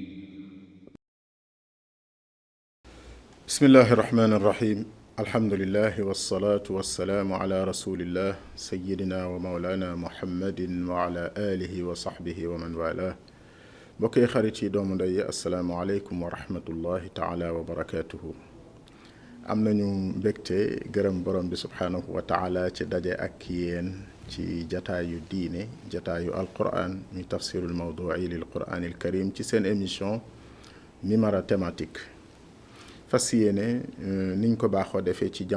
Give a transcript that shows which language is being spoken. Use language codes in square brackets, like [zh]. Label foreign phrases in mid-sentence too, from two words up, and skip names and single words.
[ar] بسم الله الرحمن الرحيم الحمد لله والصلاة والسلام على رسول الله سيدنا ومولانا محمد وعلى آله وصحبه ومن والاه [wo] بكي خريتي دوم داي [ar] السلام عليكم ورحمة الله تعالى وبركاته [wo] am nañu mbégte gërëm borom bi [ar] سبحانه وتعالى [wo] ci daje ak yéen ci jataayu diine jataayu alquran mi [ar] التفسير الموضوعي للقرآن الكريم [wo] ci seen émission Mimara thématique fas yéene niñ ko baaxoo defee ci